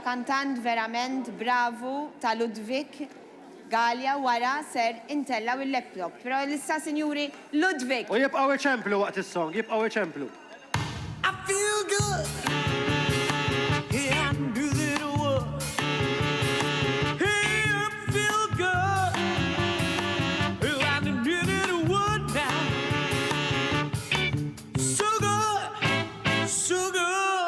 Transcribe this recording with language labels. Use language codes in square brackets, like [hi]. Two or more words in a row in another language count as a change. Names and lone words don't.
[mt] kantant verament bravu ta' Ludwig Gallia wara ser intellaw il-laptop. Pero l-issa, Sinjuri, Ludwig. U jibqaw eċemplu waqt is-song, jibqaw eċemplu. [en] I feel good. Yeah, I knew that it would. Hey, I feel good. Well, I knew that it would now. So good, so good.